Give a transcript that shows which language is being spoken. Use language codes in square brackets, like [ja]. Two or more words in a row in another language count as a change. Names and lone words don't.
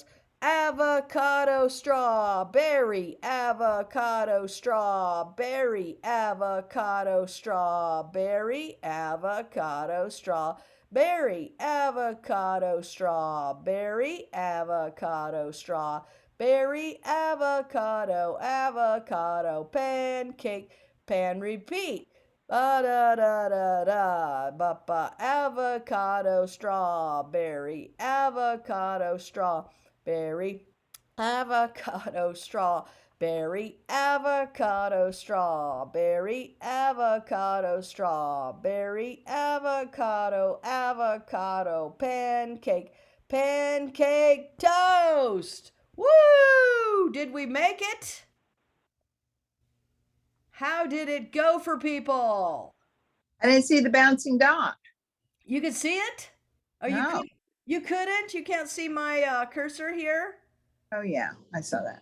[en] Avocado, strawberry, avocado, strawberry, avocado, strawberry, avocado, strawberry, avocado, strawberry, avocado, strawberry, avocado, avocado, pancake, pan, repeat. Ba da da da da ba ba, avocado, strawberry, avocado, strawberry, avocado, strawberry, avocado, strawberry, avocado, strawberry, avocado, avocado, pancake, pancake toast. Woo! Did we make it? How did it go for people? I didn't see the bouncing dot. You could see it? Oh, No. you couldn't? You can't see my cursor here? Oh, yeah, I saw that.